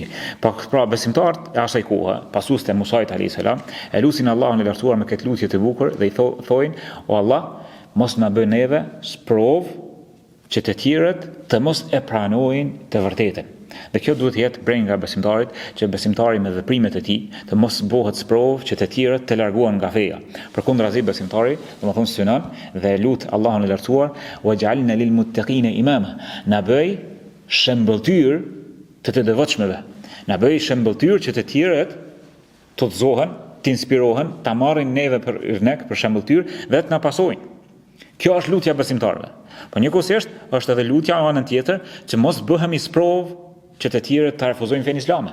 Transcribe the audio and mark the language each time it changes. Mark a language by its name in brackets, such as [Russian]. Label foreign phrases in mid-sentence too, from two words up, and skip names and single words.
[Albanian] Pra besimtarët e asaj kohe, pasues të Musait [Arabic] عليه السلام, [Albanian] e lutin Allahun e lartësuar me këtë lutje të bukur dhe i thojnë: "O Allah, mos na bën neve sprovë që të tjerët të mos e pranojnë të vërtetën." Dhe kjo duhet të jetë brenga besimtarit, që besimtari me veprimet e tij të mos bëhet sprovë që të tjerët të largohen nga feja. Përkundrazi besimtari, domethënë synon dhe lut Allahun e lartësuar: [Arabic] "واجعلنا للمتقين إماما." [Albanian] Na bëj shembulltyr të devotshmeve. Na bëj shembulltyr që të tjerët të udhëzohen, të inspirohen, ta marrin neve për yrnek, për shembulltyr dhe të na pasojnë. Kjo është lutja besimtarëve. Po njëkohësisht është edhe lutja në anën tjetër që mos bëhemi sprovë që të tjerët të refuzojnë fenë islame.